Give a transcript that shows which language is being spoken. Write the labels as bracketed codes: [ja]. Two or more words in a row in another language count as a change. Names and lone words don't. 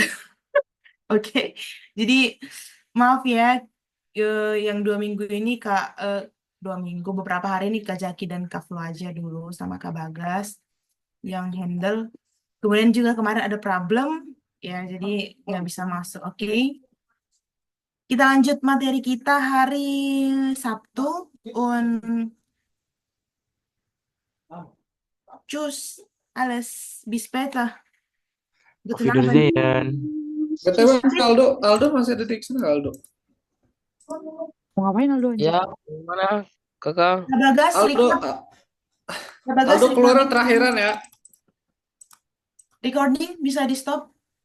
[id] Oke, jadi maaf ya, yang 2 minggu ini Kak, 2 minggu, beberapa hari ini Kak Jaki dan Kak Flo aja dulu sama Kak Bagas yang handle. Kemudian juga kemarin ada problem, ya jadi nggak bisa masuk. Oke, kita lanjut materi kita hari Sabtu. [de] Tschüss, alles bis später. Auf Guten Abend. Wiedersehen. [id] BTW Aldo masih ada di sini nggak, Aldo? Mau ngapain Aldo? Ya, gimana kakak? Kak Bagas, Aldo, record. Bagas, Aldo keluar recording, terakhiran ya. recording bisa di stop.